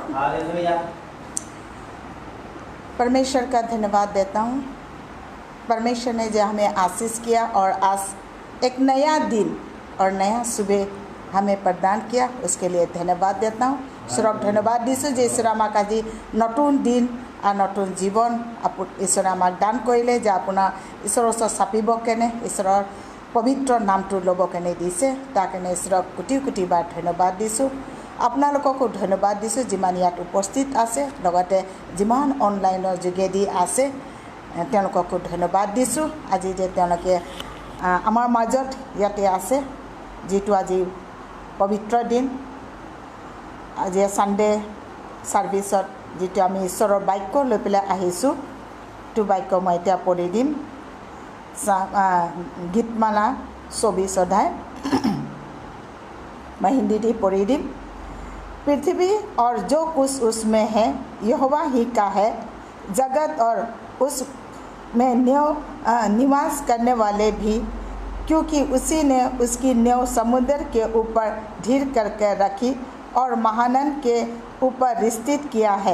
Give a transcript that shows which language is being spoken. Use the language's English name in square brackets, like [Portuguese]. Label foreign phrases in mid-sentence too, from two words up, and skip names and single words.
[Hindi] हालेलुया। परमेश्वर का धन्यवाद देता हूँ। परमेश्वर ने जो हमें आशीष किया और आज एक नया दिन और नया सुबह हमें प्रदान किया, उसके लिए धन्यवाद देता हूँ। [Assamese] ঈশ্বৰক ধন্যবাদ दिছোঁ যে ঈশ্বৰে আমাক আজি নতুন দিন আৰু নতুন জীৱন ঈশ্বৰে আমাক দান কৰিলে, যে আপোনাৰ ঈশ্বৰৰ ওচৰত চাপিব কেনে, ঈশ্বৰৰ পবিত্ৰ নামটো ল'ব কেনে দিছে, তাৰ কাৰণে ঈশ্বৰক কোটি কোটিবাৰ ধন্যবাদ দিছোঁ। আপোনালোককো ধন্যবাদ দিছোঁ যিমান ইয়াত উপস্থিত আছে, লগতে যিমান অনলাইনৰ যোগেদি আছে তেওঁলোককো ধন্যবাদ দিছোঁ। আজি যে তেওঁলোকে আমাৰ মাজত ইয়াতে আছে, যিটো আজি পবিত্ৰ দিন, আজি ছানডে ছাৰ্ভিচত যিটো আমি ঈশ্বৰৰ বাক্য লৈ পেলাই আহিছোঁ, সেইটো বাক্য মই এতিয়া পঢ়ি দিম। গীতমালা 24 অধ্যায় [Hindi] मैं हिंदी दी पढ़ी दी। पृथ्वी और जो कुछ उसमें है यहोवा ही का है, जगत और उसमें निवास करने वाले भी, क्योंकि उसी ने उसकी नींव समुद्र के ऊपर ढीर करके रखी और महानन के ऊपर स्थित किया है।